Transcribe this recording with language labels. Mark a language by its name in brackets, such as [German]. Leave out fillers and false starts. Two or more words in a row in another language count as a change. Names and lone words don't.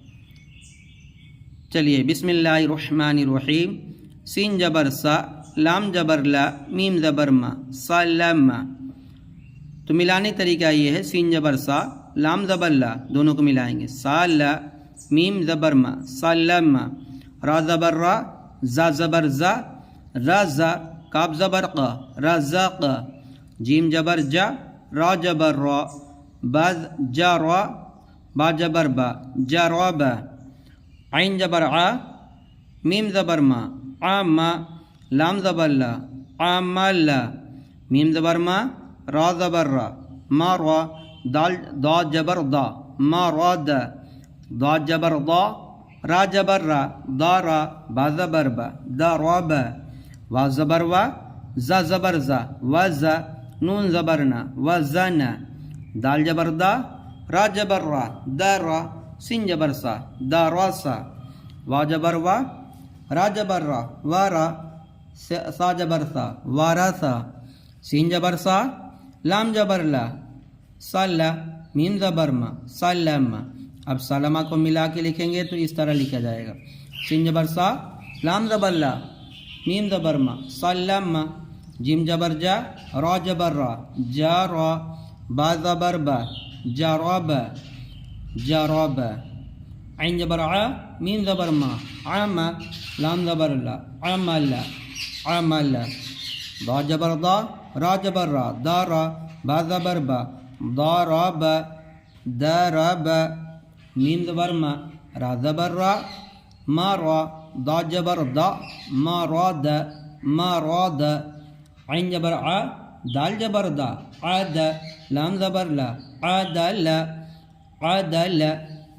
[Hindi] चलिए बिस्मिल्लाहिर्रहमानिर्रहीम। सीन जबर सा, लाम जबर ला, मीम जबर मा, सलमा। तो मिलाने तरीका ये है, सीन जबर सा, लाम जबर ला, दोनों को मिलाएंगे। साला, मीम जबर मा, सलमा। रा जबर रा, जा जबर जा, रजा। काब जबर क, रज़ाक़। जीम जबर जा, रा जबर रा, बा जा रा, बा जबर बा, जराबा। आइन जबर आ, मीम जबर मा, आमा। लाम जबर ला, आमला। मीम जबर मा, रा जबर रा, मा रा। दाल दा जबर दा, मा रा दा। दा जबर दा, रा जबर रा, दा रा। बा जबर बा, दा रा बा। वा जबर वा, जा जबर जा, वा जा। नून जबर ना, वा जा ना। दाल जबर दा, रा जबर रा, दा रा। सिन जबर सा, दा रा सा। वा जबर वा, रा जबर रा, वा रा। सा जबर सा, वारा सा। सीन जबर सा, लाम जबर ला, सल्ला। मीम जबर मा, सल्लमा। अब सलमा को मिला के लिखेंगे तो इस तरह लिखा जाएगा। सीन जबर सा, लाम जबर ला, मीम जबर मा, सल्लमा। जिम जबर जा, रा जबर रा, जा रा। बा जबर बा, जराबा, जराबा। आइन जबर आ, मीम जबर मा, आमा। लाम जबर ला, आमला, आमला। दा जबर दा, रा जबर रा, दारा। बा जबर बा, दाराबा, दाराबा। मीम जबर मा, रा जबर रा, मा रा। दा जबर दा, मा रा दा, मा रा दा। आइन जबर आ, दाल जबर दा, आदा। लाम जबर ला, आदा ला, आदा ला।